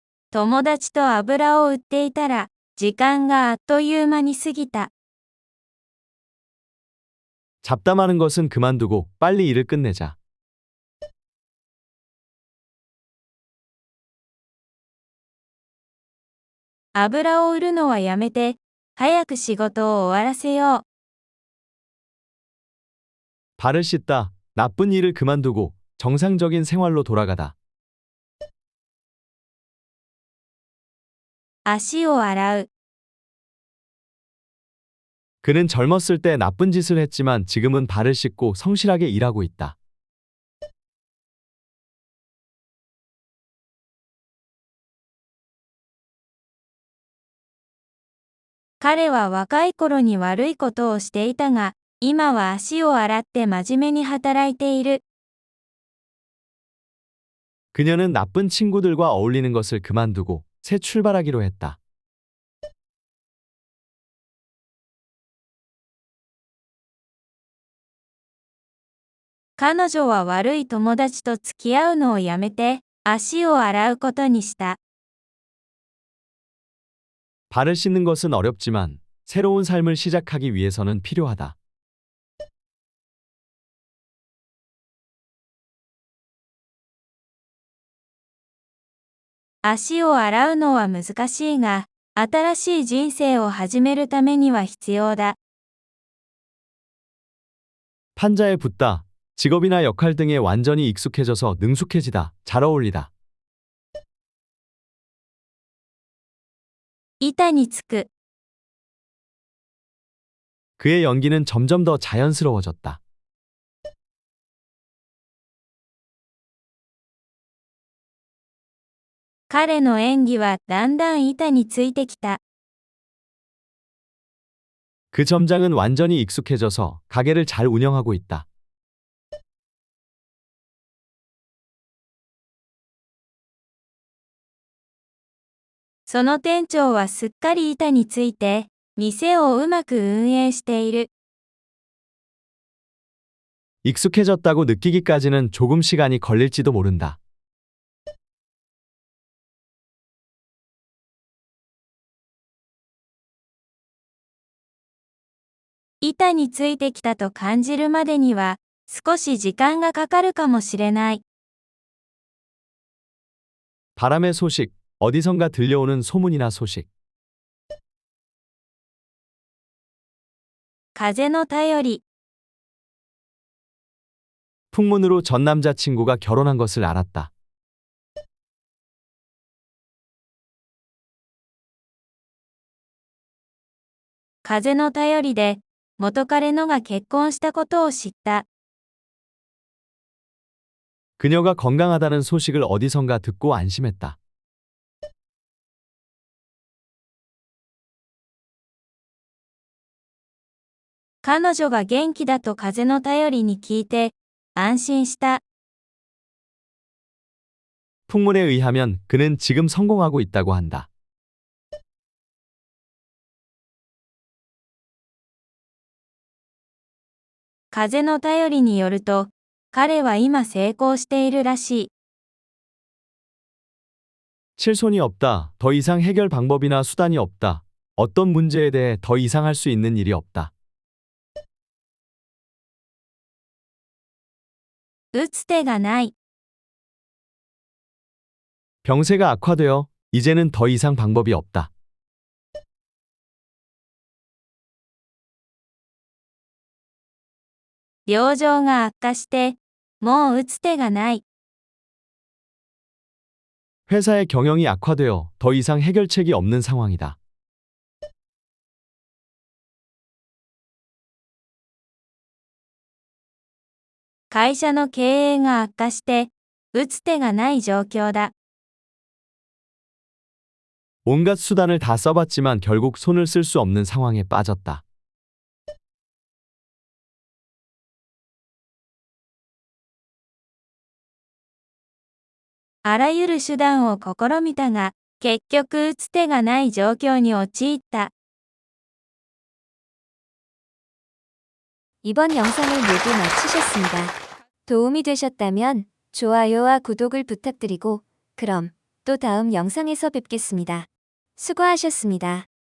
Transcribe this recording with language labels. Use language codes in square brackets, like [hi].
[ja] 友達と油を売っていたら、時間があっという間に過ぎた。 [ko] 잡담하는 것은 그만두고 빨리 일을 끝내자. [ja] 油を売るのはやめて、早く仕事を終わらせよう。 [ko] 발을 씻다, 나쁜 일을 그만두고 정상적인 생활로 돌아가다. [ja] 足を洗う。 [ko] 그는 젊었을 때 나쁜 짓을 했지만 지금은 발을 씻고 성실하게 일하고 있다. [ja] 彼は若い頃に悪いことをしていたが、今は足を洗って真面目に働いている。 [ko] 그녀는 나쁜 친구들과 어울리는 것을 그만두고 새 출발하기로 했다. [ja] 彼女は悪い友達と付き合うのをやめて、足を洗うことにした。 [ko] 발을 씻는 것은 어렵지만 새로운 삶을 시작하기 위해서는 필요하다. [ja] 足を洗うのは難しいが、新しい人生を始めるためには必要だ。 [ko] 판자에 붙다, 직업이나 역할 등에 완전히 익숙해져서 능숙해지다, 잘 어울리다. [ja] 板につく。 [ko] 그의 연기는 점점 더 자연스러워졌다. [ja] 彼の演技はだんだん板についてきた。 [ko] 그 점장은 완전히 익숙해져서 가게를 잘 운영하고 있다. [ja] その店長はすっかり板について、店をうまく運営している。 [ko] 익숙해졌다고 느끼기까지는 조금 시간이 걸릴지도 모른다. [ja] 板についてきたと感じるまでには、少し時間がかかるかもしれない。 [ko] 바람의 소식, 어디선가 들려오는 소문이나 소식. [ja] 風の便り。 [ko] 풍문으로 전 남자친구가 결혼한 것을 알았다. [ja] 風の便りで、元彼のが結婚したことを知った。 [ko] 그녀가 건강하다는 소식을 어디선가 듣고 안심했다. [ja] 彼女が元気だと風の便りに聞いて、安心した。 [ko] 풍문에 의하면 그는 지금 성공하고 있다고 한다. [ja] 風の便りによると、彼は今成功しているらしい。 [ko] 칠손이 없다. 더 이상 해결 방법이나 수단이 없다. 어떤 문제에 대해 더 이상 할 수 있는 일이 없다. [ja] 打つ手がない。 [ko] 병세가 악화되어 이제는 더 이상 방법이 없다. [ja] 病状が悪化して、もう打つ手がない。 [ko] 회사의 경영이 악화되어 더 이상 해결책이 없는 상황이다. [ja] 会社の経営が悪化して、打つ手がない状況だ。 [ko] 온갖 수단을 다 써봤지만 결국 손을 쓸 수 없는 상황에 빠졌다. [ja] あらゆる手段を試みたが、結局打つ手がない状況に陥った。 [ko] 이번 영상을 모두 마치셨습니다. 도움이 되셨다면 좋아요와 구독을 부탁드리고 그럼 또 다음 영상에서 뵙겠습니다. 수고하셨습니다.